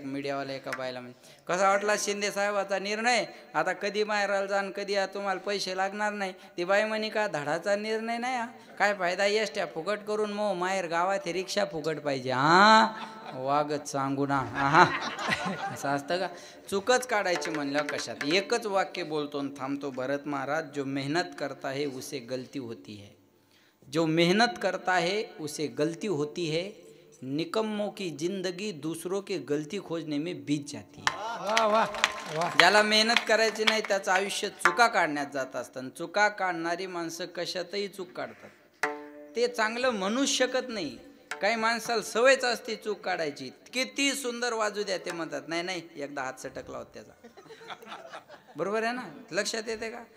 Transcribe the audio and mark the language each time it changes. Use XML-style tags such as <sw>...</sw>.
<mr>मीडियावाला एका बायला म्हणजे कसा वाटला शिंदे साहेबाचा निर्णय? आता कधी माहेराला जाण, कधी तुम्हाला पैसे लागणार नाही. ती बाई म्हणे का धडाचा निर्णय नाही हा, काय फायदा एसट्या फुकट करून, मग माहेर गावात रिक्षा फुकट पाहिजे. हां, वागत सांगू ना. हा, असं असतं का? चुकच काढायची म्हणल्यावर कशात? एकच वाक्य बोलतो आणि थांबतो</mr> <hi>भरत महाराज, जो मेहनत करता है उसे गलती होती है, जो मेहनत करता है उसे गलती होती है, निकम्मों की जिंदगी दूसरों के गलती खोजने में बीत जाती है. वाह वाह वाह.</hi> <mr>ज्याला मेहनत करायची नाही त्याचं आयुष्य चुका काढण्यात जात असतं. चुका काढणारी माणसं कशातही चूक काढतात. ते चांगलं म्हणू शकत नाही. काही माणसाला सवयच असते चूक काढायची. किती सुंदर वाजू द्या ते म्हणतात नाही नाही, एकदा हात सटकला होता त्याचा. बरोबर आहे ना? लक्षात येते का?</mr>